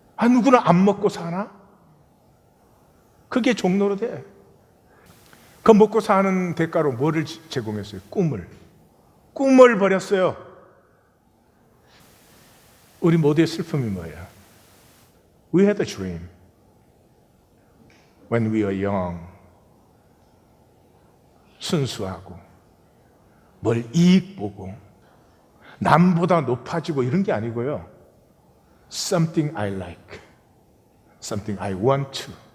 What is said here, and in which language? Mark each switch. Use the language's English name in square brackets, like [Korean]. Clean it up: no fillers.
[Korean] 누구나 안 먹고 사나? 그게 종노릇해. 그 먹고 사는 대가로 뭐를 제공했어요? 꿈을 버렸어요. 우리 모두의 슬픔이 뭐예요? [English] We had a dream when we were young. [Korean] 순수하고 뭘 이익 보고 남보다 높아지고 이런 게 아니고요. [English] Something I like, something I want to.